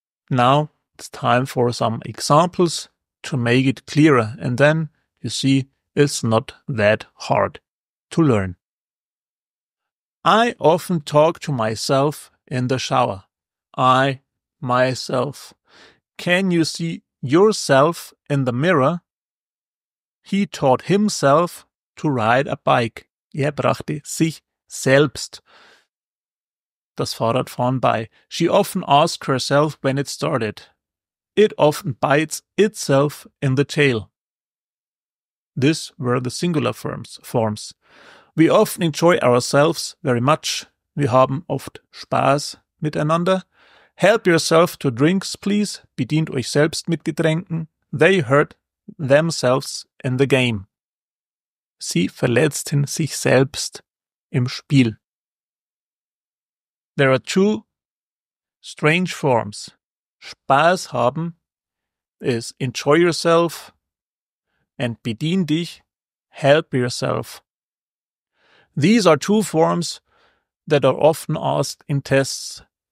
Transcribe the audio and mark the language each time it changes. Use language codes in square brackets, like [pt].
[en] Now it's time for some examples to make it clearer, and then you see it's not that hard to learn. I often talk to myself in the shower. I, myself. Can you see yourself in the mirror? He taught himself to ride a bike. [de] Er brachte sich selbst das Fahrradfahren bei. [en] She often asked herself when it started. It often bites itself in the tail. These were the singular forms. We often enjoy ourselves very much. [de] Wir haben oft Spaß miteinander. [en] Help yourself to drinks, please. [de] Bedient euch selbst mit Getränken. [en] They hurt themselves in the game. [de] Sie verletzten sich selbst im Spiel. [en] There are two strange forms. [de] Spaß haben [en] is enjoy yourself, and [de] bedien dich, [en] help yourself. These are two forms that are often asked in tests.